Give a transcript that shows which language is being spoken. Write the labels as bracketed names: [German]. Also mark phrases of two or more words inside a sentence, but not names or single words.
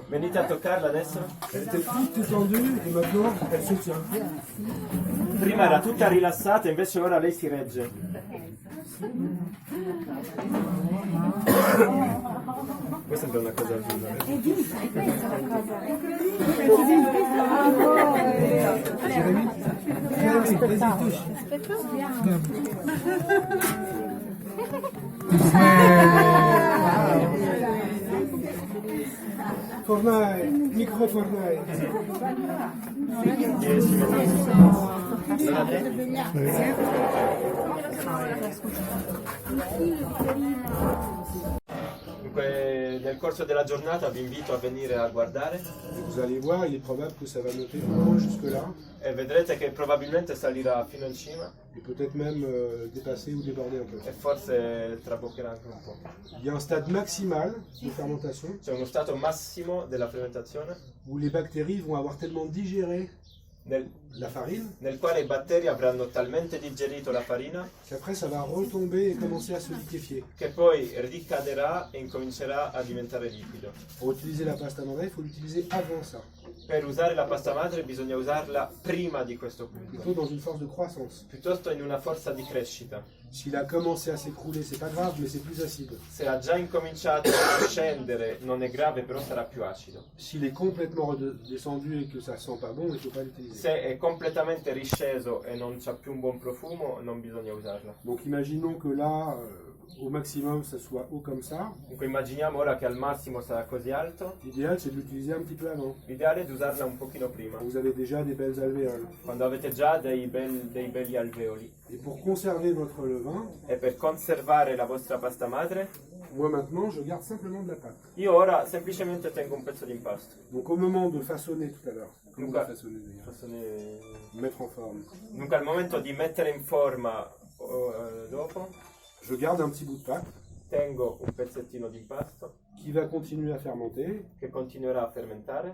[Italian] Venite a toccarla adesso. [French] Elle était toute étendue et maintenant, elle se tient. [Italian] Prima era tutta rilassata, invece ora lei si regge. Questa sembra una cosa giusta. [French] Jérémy, vas-y, touche. Fornaille, micro fornaille. [Italian] 10 minuti. Non avete? Dunque, nel corso della giornata vi invito a venire a guardare [French] Vous allez voir, il est probable que ça va monter au moins jusque-là [Italian] e vedrete che probabilmente salirà fino in cima [French] et peut-être même dépasser ou déborder un peu. [Italian] e forse traboccherà anche un po'. [French] Il y a un stade maximal de fermentation [Italian] C'è uno stato massimo della fermentazione [French] où les bactéries vont avoir tellement digéré [Italian] nel, [French] la farine [Italian] nel quale i batteri avranno talmente digerito la farina [French] qu'après ça va retomber et commencer à se liquéfier. [Italian] che poi ricaderà e incomincerà a diventare liquido. [French] Pour utiliser la [Italian] pasta madre, [French] il faut l'utiliser avant ça, [Italian] Per usare la pasta madre bisogna usarla prima di questo [French] plutôt [Italian] punto, [French] dans une force de croissance. [Italian] piuttosto in una forza di crescita. [French] S'il a commencé à s'écrouler, c'est pas grave, mais c'est plus acide. [Italian] Se ha già incominciato a scendere non è grave, però sarà più acido. [French] S'il est complètement redescendu et que ça sent pas bon, il ne faut pas l'utiliser. [Italian] Se è completamente risceso e non c'ha più un buon profumo, non bisogna usarla. [French] Donc imaginons que là, au maximum, ça soit haut comme ça. [Italian] Dunque immaginiamo ora che al massimo sarà così alto. [French] L'idéal, c'est de l'utiliser un petit peu avant. [Italian] L'ideale è di usarla un pochino prima, [French] Vous avez déjà des belles alvéoles. [Italian] quando avete già dei belli alveoli. [French] Et pour conserver votre levain, [Italian] E per conservare la vostra pasta madre, [French] moi maintenant, je garde simplement de la pâte. [Italian] io ora semplicemente tengo un pezzo di impasto. [French] Donc au moment de façonner tout à l'heure, comment Luca. on va façonner d'ailleurs Fassone- Mettre en forme. [Italian] Dunque al momento di mettere in forma dopo, [French] Je garde un petit bout de pâte [Italian] tengo un pezzettino di impasto [French] qui va continuer à fermenter. [Italian] che continuerà a fermentare,